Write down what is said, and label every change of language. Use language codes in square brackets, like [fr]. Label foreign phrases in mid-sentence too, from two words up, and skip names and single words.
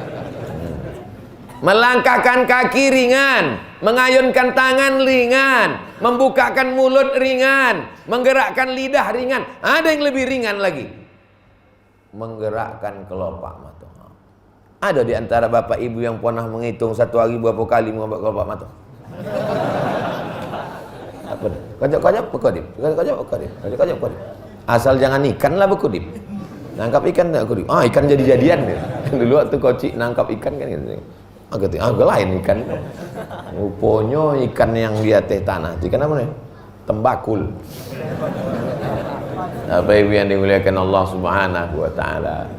[id] Melangkahkan kaki ringan, mengayunkan tangan ringan, Membukakan mulut ringan, menggerakkan lidah ringan. Ada yang lebih ringan lagi, menggerakkan kelopak mata. Ada di antara bapak ibu yang pernah menghitung satu hari berapa kali menggerak kelopak mata? Apa? [ms] Kajak-kajak bekudip, kajak-kajak bekudip, kajak-kajak bekudip. Asal jangan ikan lah bekudip. Nangkap ikan tak bekudip. Ikan jadi-jadian dia. Dulu waktu kocik nangkap ikan kan gitu. Agak lain ikan. Rupanya ikan yang di atas tanah. Ikan apa nih? Tembakul. [id] Apa ibu yang dimuliakan Allah [ar] سبحانه وتعالى.